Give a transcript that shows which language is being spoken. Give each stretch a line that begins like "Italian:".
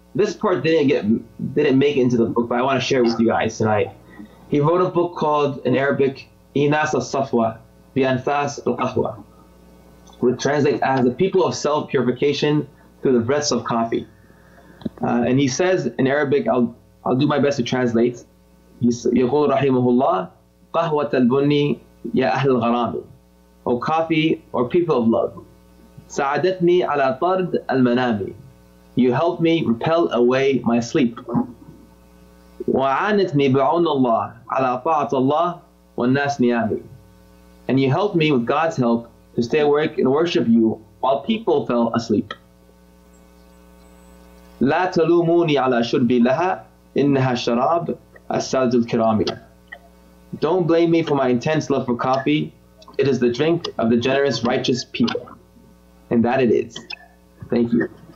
English: This part didn't make it into the book, but I want to share it with you guys tonight. He wrote a book called, in Arabic, Inas al-Safwa bi Anfas al-Qahwa, which translates as the people of self-purification through the breaths of coffee. And he says in Arabic, I'll do my best to translate.
Arabic: يقول رحمه الله قهوة البني يا أهل الغرام,
English: or coffee or people of love.
Arabic: ساعدتني على طرد المنام.
English: You helped me repel away my sleep.
Arabic: وعانتني بعون الله على طاعة الله والناس نيامي.
English: And you helped me with God's help to stay awake and worship you while people fell asleep.
Arabic: لا تلوموني على شربي لها إنها شراب السادة الكرام.
English: Don't blame me for my intense love for coffee. It is the drink of the generous, righteous people. And that it is. Thank you.